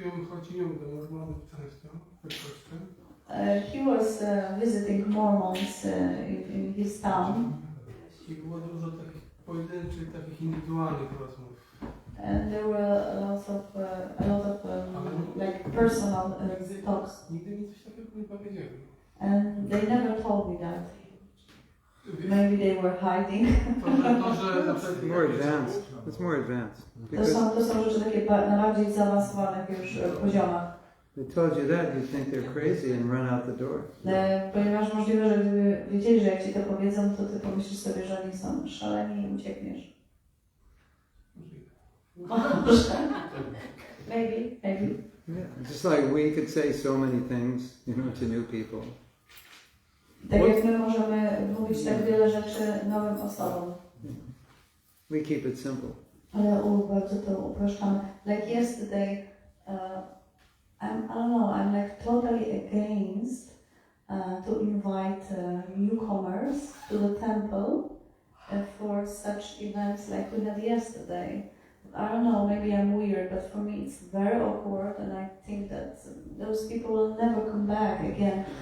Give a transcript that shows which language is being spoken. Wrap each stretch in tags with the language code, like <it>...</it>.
<pl>Chodziłem do Mormonów często, w Polsce.</pl> <en>He was visiting Mormons in his town.</en> <pl>I było dużo takich pojedynczych, takich indywidualnych rozmów.</pl> <en>And there were a lot of like personal talks.</en> <pl>Nigdy mi coś takiego nie powiedzieli.</pl> <en>And they never told me that. Maybe they were hiding. It's more advanced. It's more advanced.</en> <pl>To są rzeczy takie na bardziej zaawansowanych już poziomach.</pl> <en>They told you that, you think they're crazy and run out the door.</en> <pl>Ponieważ możliwe, że gdyby wiedzieli, że jak ci to powiedzą, to ty pomyślisz sobie, że oni są szaleni i uciekniesz.</pl> <en>Maybe. Yeah, just like we could say so many things, you know, to new people.</en> <pl>Tak jak my możemy mówić tak wiele rzeczy nowym osobom.</pl> <en>We keep it simple.</en> <pl>Ale bardzo to upraszczamy.</pl> <en>Like yesterday, I don't know, I'm like totally against to invite newcomers to to the temple for such events like we had yesterday. I don't know, maybe I'm weird, but for me it's very awkward, and I think that those people will never come back again.</en>